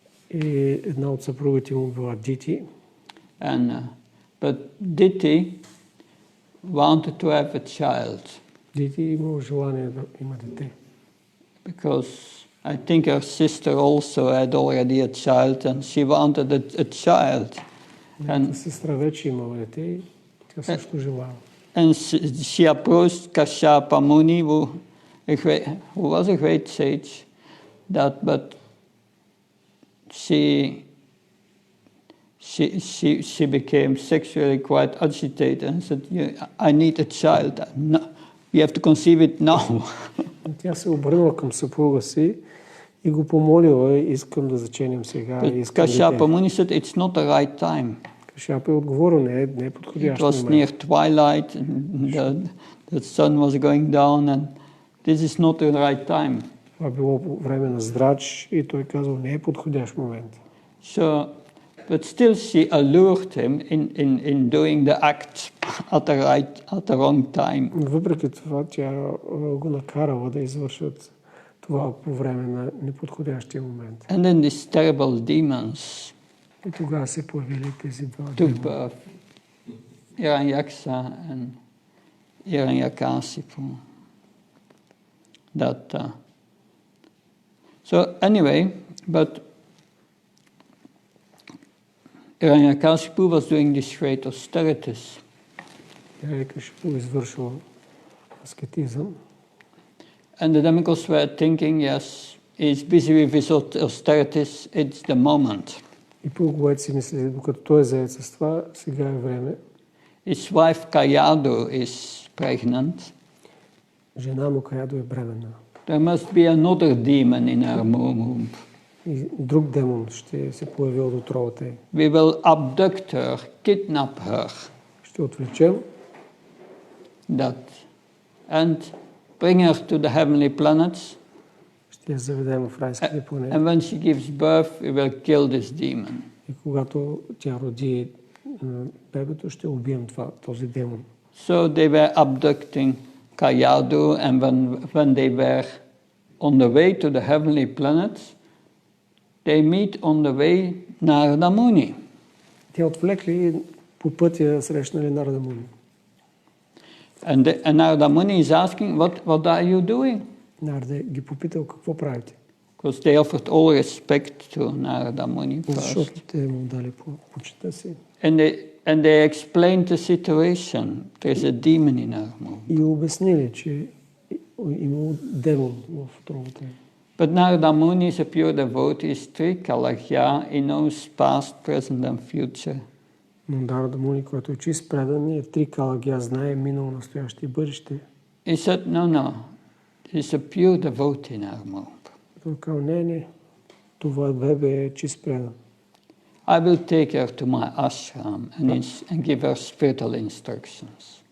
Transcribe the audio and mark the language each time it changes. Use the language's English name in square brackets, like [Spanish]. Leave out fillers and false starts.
[Bulgarian] И една от съпругите му била Дити. [English] But Diti wanted to have a child. [Bulgarian] Дити имал желание да има дете. [English] Because I think her sister also had already a child and she wanted a child. [Bulgarian] And сестра вече имала дете и тя също желала. [English] And she approached Kashyapa Muni, who was a great sage, but she became sexually quite agitated and said, I need a child. No, you have to conceive it now. [Bulgarian] Тя се обърнала към съпруга си и го помолила, искам да заченем сега. [English] Kashyapa Muni said, it's not the right time. [Bulgarian] Кашяпа е отговорил, не е подходящ [English] It was near twilight, the sun was going down and this is not the right time. [Bulgarian] Това било по време на здрач и той казал, не е подходящ момент. [English] So, but still she allured him in doing the act at the wrong time. [Bulgarian] Въпреки това, тя го накарала да извършат това по време на неподходящия момент. [English] And then these terrible demons [Bulgarian] И тогава се появили тези два [English] took [Bulgarian] демона. [English] birth. Hiranyaksa and Hiranyakasipu. So anyway, but Hiranyakasipu was doing these great austerities. [Bulgarian] Hiranyakasipu извършил аскетизъм. [English] And the demigods were thinking, yes, he's busy with his austerities, it's the moment. [Bulgarian] И полуговете си мисли, докато той е заед с това, сега е време. [English] His wife Kayadu is pregnant. [Bulgarian] Жена му Каядо е бременна. [English] There must be another demon in her womb. [Bulgarian] И друг демон ще се появи от отровата й. [English] We will abduct her, kidnap her. [Bulgarian] Ще отвлечем. [English] And bring her to the heavenly planets. [Bulgarian] Ще я заведем в райските планети. [English] And when she gives birth, we will kill this demon. [Bulgarian] И когато тя роди бебето, ще убием този демон. [English] So they were abducting Kayadu, and when they were on the way to the heavenly planets, they meet on the way Narada Muni. [Bulgarian] Те отвлекли и по пътя срещнали Нарада Муни. [English] And Narada Muni is asking, what are you doing? [Bulgarian] Нарада ги попитал какво правите. [English] Because they offered all respect to Narada Muni first. [Bulgarian] Защото те му дали почита си. [English] And they explained the situation. There's a demon in our womb. [Bulgarian] И обяснили, че има демон в отровата. [English] But Narada Muni is a pure devotee, is Trikalagya. He knows past, present and future. [Bulgarian] Но Нарада Муни, който е чист предан, е Трикалагя, знае минало, настояще и бъдеще. [English] He said, no. He's a pure devotee in our womb. [Bulgarian] Той казал, не, това бебе е чист предан. [English] I will take her to my ashram and give her spiritual instructions.